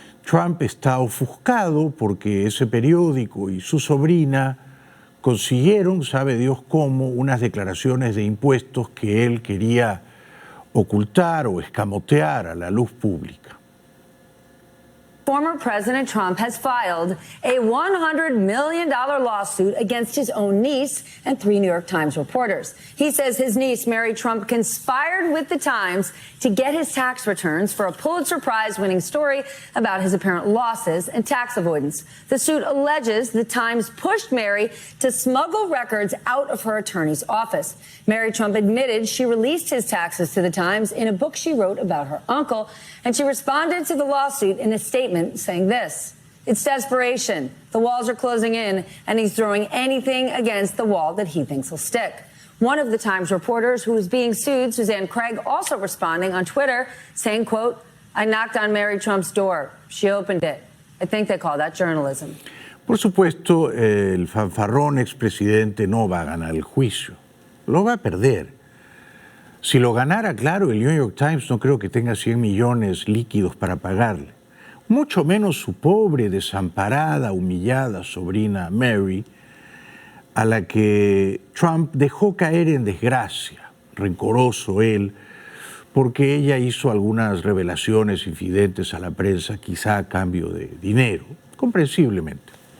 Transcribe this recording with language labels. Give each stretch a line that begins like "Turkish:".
Spanish: Trump está ofuscado porque ese periódico y su sobrina consiguieron, sabe Dios cómo, unas declaraciones de impuestos que él quería ocultar o escamotear a la luz pública.
English: Former President Trump has filed a $100 million lawsuit against his own niece and 3 New York Times reporters. He says his niece, Mary Trump, conspired with the Times to get his tax returns for a Pulitzer Prize-winning story about his apparent losses and tax avoidance. The suit alleges the Times pushed Mary to smuggle records out of her attorney's office. Mary Trump admitted she released his taxes to the Times in a book she wrote about her uncle, and she responded to the lawsuit in a statement saying this: "It's desperation. The walls are closing in, and he's throwing anything against the wall that he thinks will stick." One of the Times reporters who is being sued, Suzanne Craig, also responding on Twitter, saying, quote, "I knocked on Mary Trump's door. She opened it. I think they call that journalism."
Spanish: Por supuesto, el fanfarrón expresidente no va a ganar el juicio, lo va a perder. Si lo ganara, claro, el New York Times no creo que tenga 100 millones líquidos para pagarle. Mucho menos su pobre, desamparada, humillada sobrina Mary, a la que Trump dejó caer en desgracia, rencoroso él, porque ella hizo algunas revelaciones infidentes a la prensa, quizá a cambio de dinero, comprensiblemente.